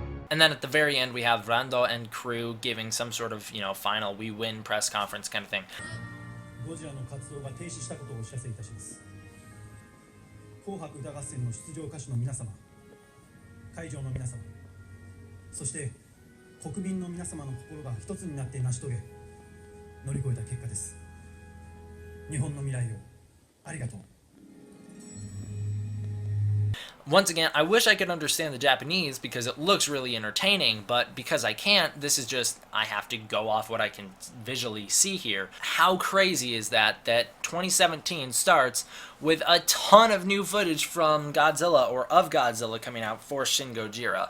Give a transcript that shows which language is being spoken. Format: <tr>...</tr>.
<en>And then at the very end, we have Rando and crew giving some sort of, final we win press conference kind of thing.</en> <ja>ゴジラの活動が停止したことをお知らせいたします。紅白歌合戦の出場歌手の皆様、会場の皆様、そして国民の皆様の心が一つになって成し遂げ、乗り越えた結果です。日本の未来をありがとう。</ja> <en>Once again, I wish I could understand the Japanese because it looks really entertaining, but because I can't, this is just, I have to go off what I can visually see here. How crazy is that 2017 starts with a ton of new footage from Godzilla or of Godzilla coming out for Shin Gojira.</en>